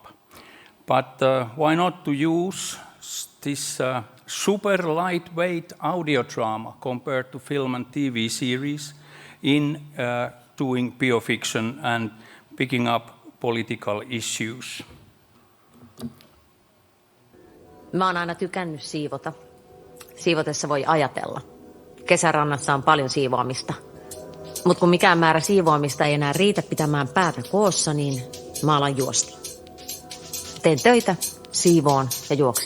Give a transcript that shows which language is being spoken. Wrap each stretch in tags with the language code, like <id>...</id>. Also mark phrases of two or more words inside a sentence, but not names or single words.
<en>But why not to use this super lightweight audio drama compared to film and TV series in doing biofiction and picking up political issues?</en> <fi>Mä oon aina tykännyt siivota. Siivotessa voi ajatella. Kesärannassa on paljon siivoamista. Mutta kun mikään määrä siivoamista ei enää riitä pitämään päätä koossa, niin mä alan juosta. Teen töitä, siivoon ja juoksen.</fi>